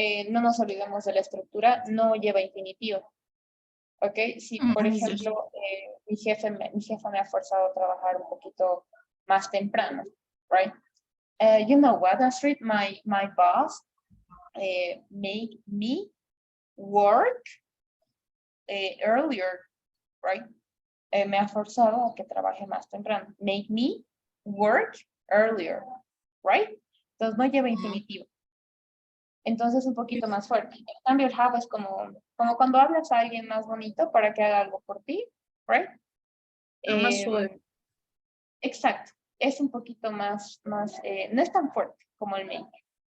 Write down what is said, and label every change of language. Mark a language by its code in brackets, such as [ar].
[es] No nos olvidemos de la estructura, no lleva infinitivo. Ok, si por [en] Yes. [es] ejemplo mi jefe me ha forzado a trabajar un poquito más temprano, right? [en] You know what, Astrid, my boss made me work earlier, right? [es] Me ha forzado a que trabaje más temprano. [en] Make me work earlier, right? [es] Entonces no lleva infinitivo. Entonces un poquito más fuerte. En cambio el have es como cuando hablas a alguien más bonito para que haga algo por ti, right? Más suave. Exacto. Es un poquito más, no es tan fuerte como el make.